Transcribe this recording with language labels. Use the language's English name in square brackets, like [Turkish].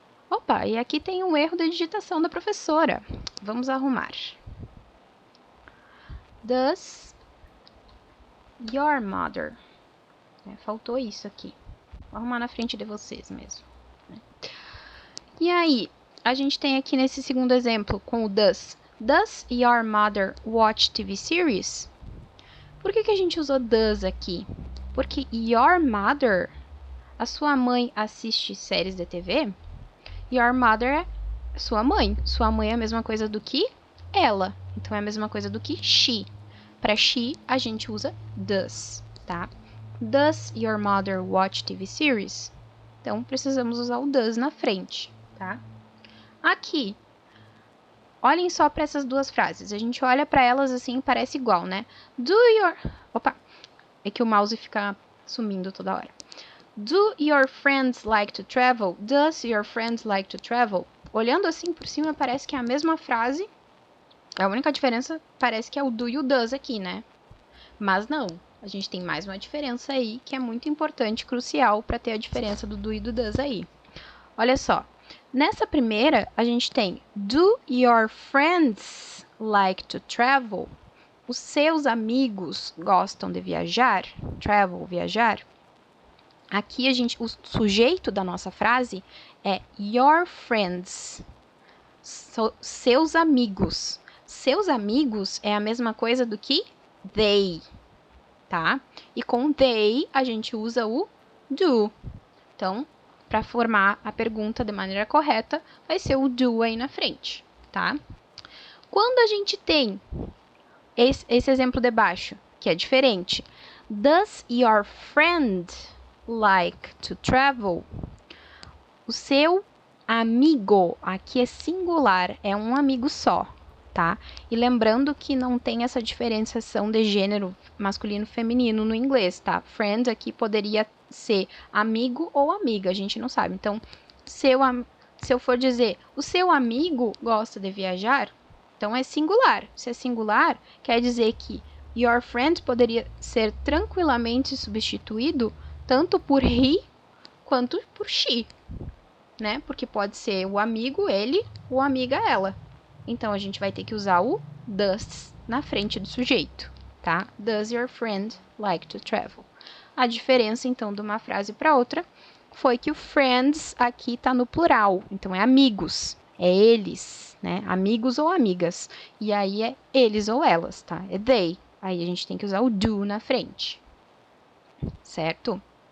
[Portuguese] Opa, e aqui tem um erro de digitação da professora. Vamos arrumar. [English] Does your mother? [Portuguese] Faltou isso aqui. Vou arrumar na frente de vocês mesmo. E aí, a gente tem aqui nesse segundo exemplo com o does. [English] Does your mother watch TV series? [Portuguese] Por que a gente usou does aqui? Porque your mother, a sua mãe assiste séries de TV? Your mother é sua mãe. Sua mãe é a mesma coisa do que ela. Então, é a mesma coisa do que she. Para she, a gente usa does, tá? [English] Does your mother watch TV series? [Portuguese] Então, precisamos usar o does na frente, tá? Aqui, olhem só para essas duas frases. A gente olha para elas assim, parece igual, né? Do your... Opa! É que o mouse fica sumindo toda hora. [English] Do your friends like to travel? Does your friends like to travel? [Portuguese] Olhando assim por cima, parece que é a mesma frase. A única diferença parece que é o do e o does aqui, né? Mas não. A gente tem mais uma diferença aí, que é muito importante, crucial, para ter a diferença do e do does aí. Olha só. Nessa primeira, a gente tem [English] do your friends like to travel? [Portuguese] Os seus amigos gostam de viajar? Travel, viajar. Aqui o sujeito da nossa frase é your friends. Seus amigos. Seus amigos é a mesma coisa do que they, tá? E com they a gente usa o do. Então, para formar a pergunta de maneira correta, vai ser o do aí na frente, tá? Quando a gente tem esse exemplo de baixo, que é diferente. [English] Does your friend like to travel? [Portuguese] O seu amigo, aqui é singular, é um amigo só, tá? E lembrando que não tem essa diferenciação de gênero masculino e feminino no inglês, tá? Friend aqui poderia ser amigo ou amiga, a gente não sabe. Então, se eu for dizer, o seu amigo gosta de viajar, então é singular. Se é singular, quer dizer que your friend poderia ser tranquilamente substituído tanto por he quanto por she, né? Porque pode ser o amigo ele ou a amiga ela. Então a gente vai ter que usar o does na frente do sujeito, tá? [English] Does your friend like to travel? [Portuguese] A diferença então de uma frase para outra foi que o friends aqui está no plural, então é amigos, é eles, né? Amigos ou amigas. E aí é eles ou elas, tá? É they. Aí a gente tem que usar o do na frente, certo?